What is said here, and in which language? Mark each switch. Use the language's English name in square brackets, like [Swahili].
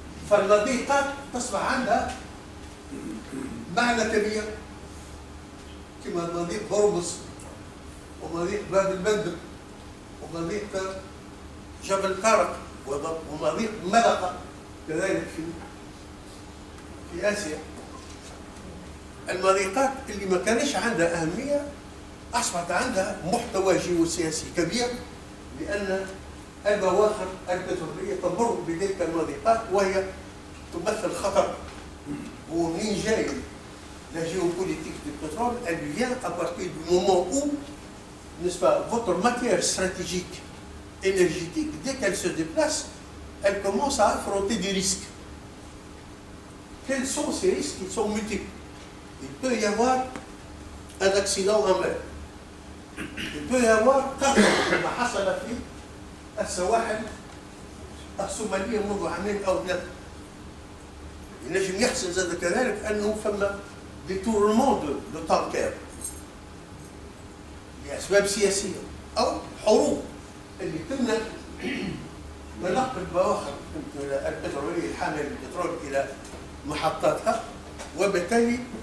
[Arabic] فالمضيقات تصبح عندها معنى كبير كما مضيق هرمز ومضيق باب المندب ومضيق جبل طارق ومضيق ملقا كذلك في آسيا. المضيقات اللي ما كانش عندها أهمية أصبحت عندها محتوى جيوسياسي كبير، لأن البواخر البترولية تمر بتلك المضيقات وهي تمثل خطر. ومنين جاي [French] la géopolitique du pétrole, elle vient à partir du moment où, n'est-ce pas, votre matière stratégique énergétique, dès qu'elle se déplace, elle commence à affronter des risques. Quels sont ces risques? Ils sont multiples. Il peut y avoir un accident en mer. Il peut y avoir [Arabic] كما حصل في السواحل الصومالية منذ عامين أو ثلاثة. ينجم يحصل زاد كذلك أنه فما [French] détournement de tankers [Arabic] لأسباب سياسية أو حروب اللي تمنع تنقل البواخر البترولية الحاملة للبترول إلى محطاتها، وبالتالي